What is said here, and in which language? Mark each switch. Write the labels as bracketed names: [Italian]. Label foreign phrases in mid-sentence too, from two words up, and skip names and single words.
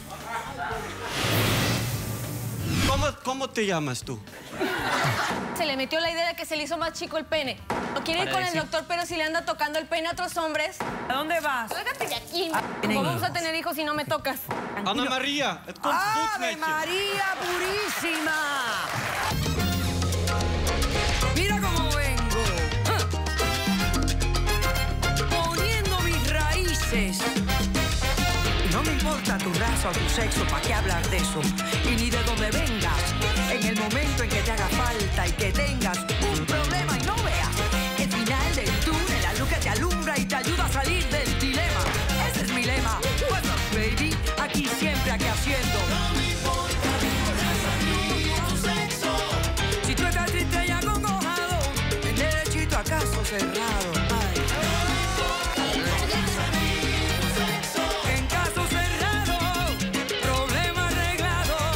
[Spanish] ¿Cómo te llamas tú? Se le metió la idea de que se le hizo más chico el pene. No quiere ir con el doctor, pero si le anda tocando el pene a otros hombres. ¿A dónde vas? Lárgate de aquí. ¿tienen ¿Cómo vamos hijos? a tener hijos si no me tocas? Ana María, [Dutch] het komt goed [Spanish] ¡Ave [Dutch] met je. [Spanish] María Purísima! Mira cómo vengo. Poniendo mis raíces. No me importa tu raza o tu sexo, ¿para qué hablar de eso? Y ni de dónde vengas. En el momento en que te haga falta y que tengas un problema y no veas el final del túnel, la luz que te alumbra y te ayuda a salir del dilema. Ese es mi lema. [English] What's up, baby? [Spanish] Aquí siempre, aquí haciendo. No me importa tu sexo. Si tú estás triste y acongojado, en derechito a caso cerrado. Ay. En caso cerrado, problema arreglado.